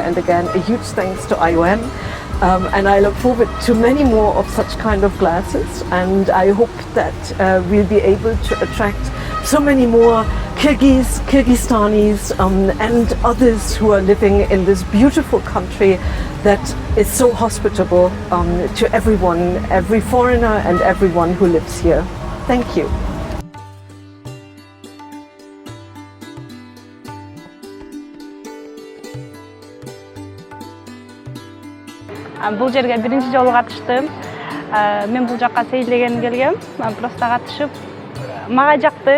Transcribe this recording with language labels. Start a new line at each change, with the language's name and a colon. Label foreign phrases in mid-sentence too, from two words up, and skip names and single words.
English: And again, a huge thanks to IOM. And I look forward to many more of such kind of classes, and I hope that we'll be able to attract so many more Kyrgyzstanis and others who are living in this beautiful country that is so hospitable to everyone, every foreigner and everyone who lives here. Thank you.
Kyrgyz: Бул жерге биринчи жолу катыштым. Мен бул жакка сейилдеген келгем. Просто катышып мага жакты.